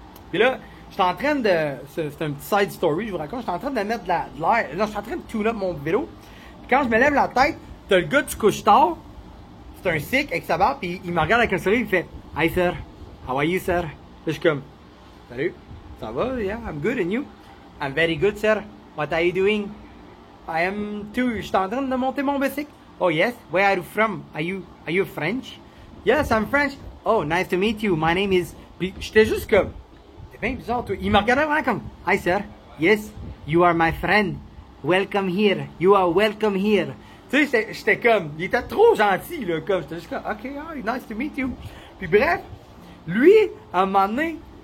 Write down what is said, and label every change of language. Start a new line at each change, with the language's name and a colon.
French: Puis là, j'étais en train de... C'est un petit side story, je vous raconte. J'étais en train de mettre de l'air. Là, je suis en train de tune up mon vélo. Puis quand je me lève la tête, t'as le gars du couche-tard. C'est un Sikh avec sa barbe. Puis il me regarde avec un sourire. Il fait «
English: Hi, sir. How are you, sir?
French: » Là, je suis comme « Salut. Ça va?
English: Yeah, I'm good. And you? »« I'm very good, sir. What are you doing? »« I am too.
French: Je suis en train de monter mon bicycle. »«
English: Oh, yes. Where are you from? Are you French? »« Yes, I'm French. »« Oh, nice to meet you. My name is...
French: » Puis j'étais juste comme... C'est bien bizarre, toi. Il me regardait vraiment comme...
English: « Hi, sir. Yes, you are my friend. Welcome here. You are welcome here.
French: » Tu sais, j'étais comme... Il était trop gentil, là. Comme, j'étais juste comme... «
English: OK, nice to meet you.
French: » Puis bref, lui, à un moment donné...